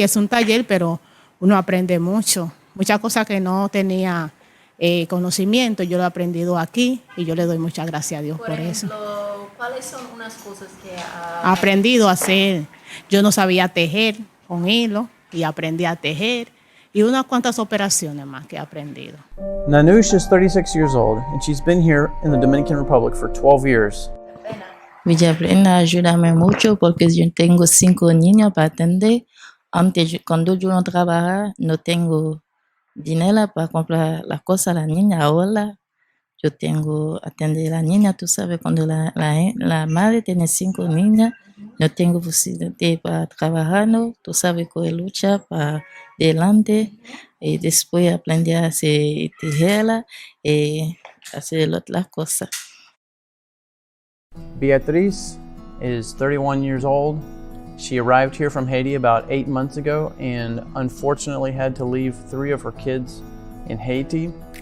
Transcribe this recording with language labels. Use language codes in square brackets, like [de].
[es] Es un taller, pero uno aprende mucho. Muchas cosas que no tenía conocimiento, yo lo he aprendido aquí y yo le doy muchas gracias a Dios por eso. ¿Cuáles son unas cosas que He aprendido a hacer. Yo no sabía tejer con hilo y aprendí a tejer y unas cuantas operaciones más que he aprendido. [en] Nanush is 36 years old, and she's been here in the Dominican Republic for 12 years. [es] Vida Plena ayúdame mucho porque yo tengo 5 niños para atender. Antes, cuando yo no trabajaba, no tengo dinero para comprar las cosas a la niña. Ahora yo tengo atender a la niña. Tú sabes, cuando la madre tiene 5 niñas, no tengo posibilidad para trabajar, ¿no? Tú sabes que lucha para adelante y después aprendí a hacer tijera y hacer otras cosas. [en] Beatriz is 31 years old. She arrived here from Haiti about 8 months ago and unfortunately had to leave 3 of her kids in Haiti.